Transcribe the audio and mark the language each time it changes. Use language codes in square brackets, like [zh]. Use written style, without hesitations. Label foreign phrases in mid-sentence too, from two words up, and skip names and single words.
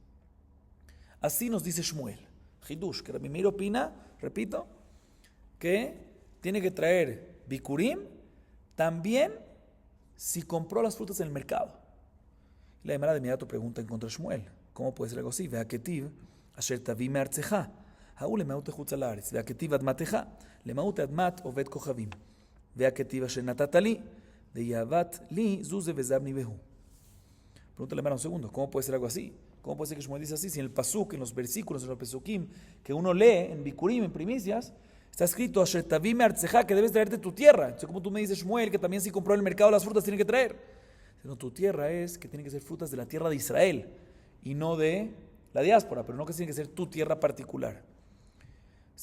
[es] Así nos dice Shmuel, Hidush, que Rabbi Meir opina, repito, que tiene que traer Bikurim también si compró las frutas en el mercado. Y la Gemara de inmediato pregunta en contra de Shmuel, ¿cómo puede ser algo así? [arc] והכתיב [he] אשר תביא מארצך, [arc] הא למעוטי חוצה לארץ והכתיב אדמתך למעוטי אדמת עובד כוכבים והכתיב [he] אשר נתת לי, [arc] דיהבת לי זוזי וזבני בהו. [es] Pregunta la Gemara un segundo, ¿cómo puede ser algo así? ¿Cómo puede ser que Shmuel dice así? Si en el pasuk, en los versículos, en los pesukim, que uno lee en Bikurim, en primicias, está escrito [he] אשר תביא מארצך, [es] que debes traerte tu tierra. Entonces, como tú me dices, Shmuel, que también si compró en el mercado las frutas tiene que traer. Sino tu tierra es que tienen que ser frutas de la tierra de Israel y no de la diáspora, pero no que tiene que ser tu tierra particular.